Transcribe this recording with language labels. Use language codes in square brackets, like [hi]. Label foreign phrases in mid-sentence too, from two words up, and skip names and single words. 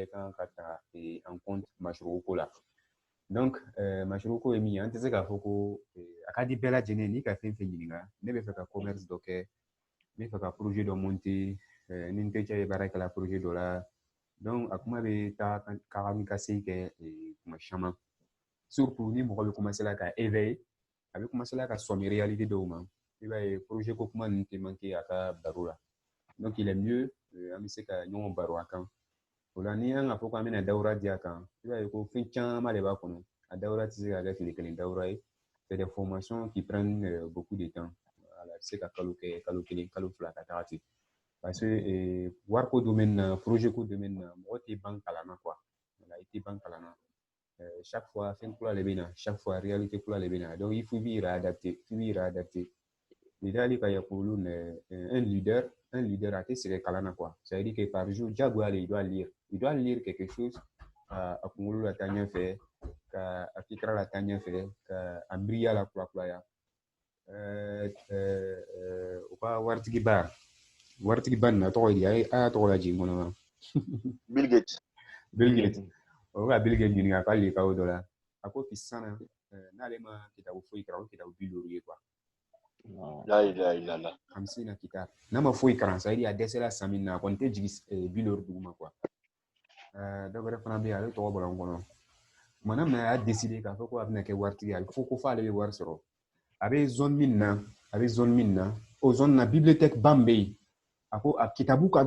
[bm] kan ka ta [fr] en compte [bm] mashru ko la donc mashru ko ye min ye an tɛ se k'a fɔ ko a ka di bɛɛ lajɛlen n'i ka fɛn fɛn ɲininka ne bɛ fɛ ka commerce dɔ kɛ n bɛ fɛ ka projet dɔ monter ni n terikɛ ye baara kɛla projet dɔ la donc a kuma bɛ taa ka mi ka segin kɛ kuma caman surtout ni mɔgɔ bɛ commencer la ka éveiller a bɛ commencer la ka sɔmi réalité dɔw ma i b'a ye projet ko kuma ninnu tɛ manquer a ka baro la [fr] donc il est mieux [bm] an bɛ se ka ɲɔgɔn baro a kan o la ni an ka fɔ k'an bɛna dawura di a kan i b'a ye ko fɛn caman de b'a kɔnɔ a dawura tɛ se ka kɛ tile kelen dawura ye [fr] c'est des formations qui prennent beaucoup de [bm] temps a bɛ se ka kalo kɛ kalo kelen kalo fila ka taga ten [fr] parce que [bm] wariko domaine na projet ko domaine na mɔgɔ tɛ ban kalan na [fr] quoi voilà [bm] i tɛ ban kalan na [fr] chaque fois [bm] fɛn kura de bɛ na [fr] chaque fois [bm] réalité kura de bɛ na [fr] donc il faut [bm] b'i yɛrɛ adapter [ar] لذلك يقولون [fr] un leader [bm] a tɛ sɛgɛn kalan na [fr] quoi ça veut dire que par jour [bm] diyagoya [fr] il doit lire quelque chose [bm] a kunkolo la taa ɲɛfɛ ka a fikira la taa ɲɛfɛ ka a miiriya la kurakuraya u ka waritigiba nin na tɔgɔ ye di a y'a tɔgɔ lajigin kɔnɔ wa Bill Gates o ka Bill Gates ɲininka a ka likaw dɔ la a ko fisana n'ale ma kitabu foyi kalan o kitabu 50 ye quoi [ar] لا إله إلا الله [bm] 50 kitab n'a ma foyi kalan [fr] ça veut dire [bm] a dɛsɛra san min na a kɔni tɛ jigin 50 duguma quoi dɔ wɛrɛ fana bɛ yen ale tɔgɔ bɔra n kɔnɔ kumana min na a y'a décider k'a fɔ ko a bɛna kɛ waritigi ye fo ko fɔ ale bɛ wari sɔrɔ a bɛ zone min na o zone na bibliothèque ba min bɛ yen a ko a kitabu ka